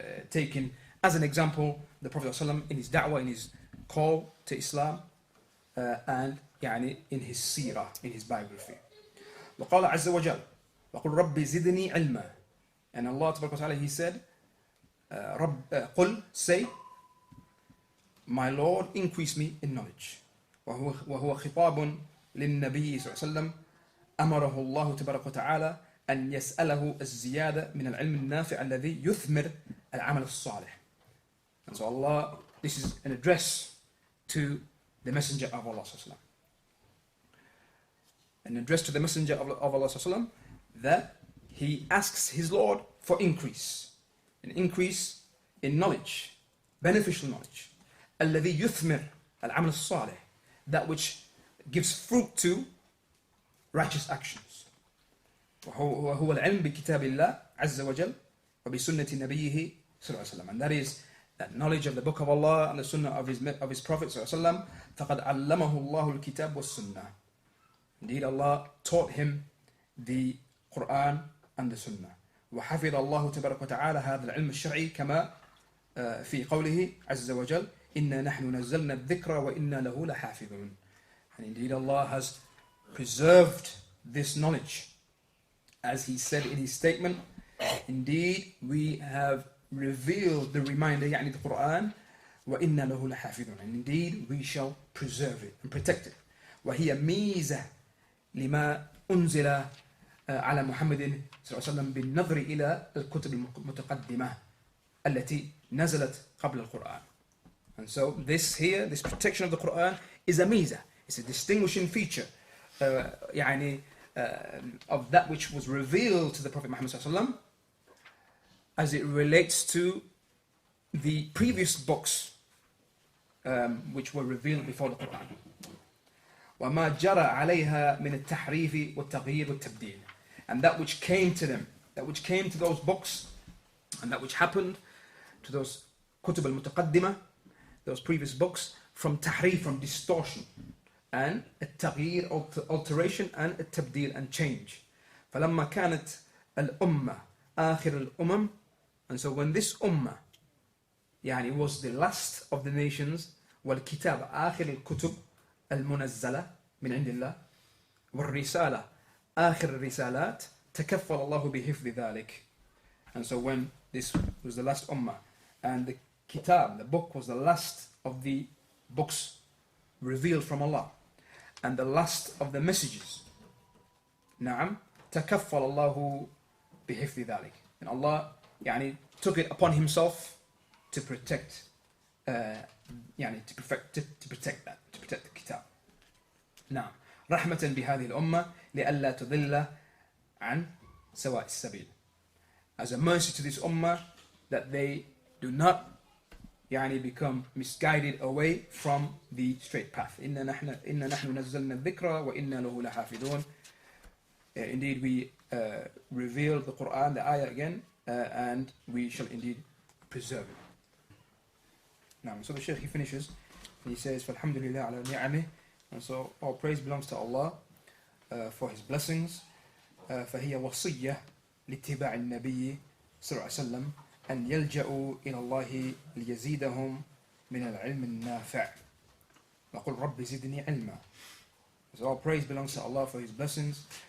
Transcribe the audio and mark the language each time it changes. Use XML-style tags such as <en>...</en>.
<en>Taken as an example the Prophet صلى الله عليه وسلم in his da'wah, in his call to Islam, and in his seerah, in his biography.</en> <ar>وقال عز وجل وقل ربي زدني علما.</ar> <en>And Allah تبارك وتعالى, he said, قل, say, my Lord, increase me in knowledge.</en> <ar>وهو خطاب للنبي صلى الله عليه وسلم أمره الله تبارك وتعالى أن يسأله الزيادة من العلم النافع الذي يثمر العمل الصالح.</ar> <en>And so Allah, this is an address to the Messenger of Allah صلى الله عليه وسلم. An address to the Messenger of Allah صلى الله عليه وسلم, that he asks his Lord for increase. An increase in knowledge, beneficial knowledge.</en> <ar>الذي يثمر العمل الصالح,</ar> <en>that which gives fruit to righteous actions.</en> <ar>وهو العلم بكتاب الله عز وجل وبسنة نبيه صلى الله عليه وسلم.</ar> <en>And that is that knowledge of the book of Allah and the sunnah of his Prophet صلى الله عليه وسلم.</en> <ar>فقد علمه الله الكتاب والسنة.</ar> <en>Indeed, Allah taught him the Quran and the Sunnah.</en> <ar>وحفظ الله تبارك وتعالى هذا العلم الشرعي كما في قوله عز وجل إنا نحن نزلنا الذكر وإنا له لحافظون.</ar> <en>And indeed Allah has preserved this knowledge, as he said in his statement, indeed we have revealed the reminder, يعني the Quran,</en> <ar>وإنا له لحافظون,</ar> <en>and indeed we shall preserve it and protect it.</en> <ar>وهي ميزة لما أنزل على محمد صلى الله عليه وسلم بالنظر إلى الكتب المتقدمة التي نزلت قبل القرآن.</ar> <en>And so this here, this protection of the Quran is a miza. It's a distinguishing feature يعني of that which was revealed to the Prophet Muhammad صلى الله عليه وسلم as it relates to the previous books which were revealed before the Quran.</en> <ar>وما جرى عليها من التحريف والتغيير والتبديل,</ar> <en>and that which came to them, that which came to those books, and that which happened to those</en> <ar>كتب المتقدمة,</ar> <en>those previous books, from tahrif, from distortion, and التغيير, alteration, and التبديل, and change.</en> <ar>فلما كانت الأمة آخر الأمم,</ar> <en>and so when this ummah يعني was the last of the nations,</en> <ar>والكتاب آخر الكتب المنزلة من عند الله, والرسالة آخر الرسالات, تكفل الله بحفظ ذلك.</ar> <en>And so when this was the last ummah, and the kitab, the book, was the last of the books revealed from Allah, and the last of the messages, نعم,</en> <ar>تكفل الله بحفظ ذلك.</ar> <en>And Allah يعني took it upon himself to protect يعني to protect that, to protect the kitab.</en> <ar>نعم, رحمة بهذه الأمة لئلا تضل عن سواء السبيل.</ar> <en>As a mercy to this ummah, that they do not يعني become misguided away from the straight path.</en> <ar>إنا نحن نزلنا الذكر وإنا له لحافظون.</ar> <en>Indeed, we reveal the Quran, the ayah again, and we shall indeed preserve it. Now, so the Shaykh, he finishes, and he says,</en> <ar>فَالْحَمْدُ لِلَّهِ عَلَى نِعَمِهِ.</ar> <en>And so all praise belongs to Allah for his blessings.</en> <ar>فهي وصية لاتباع النبي صلى الله عليه وسلم أن يلجأوا إلى الله ليزيدهم من العلم النافع. وقل رب زدني علما.</ar> <en>So all praise belongs to Allah for his blessings.</en>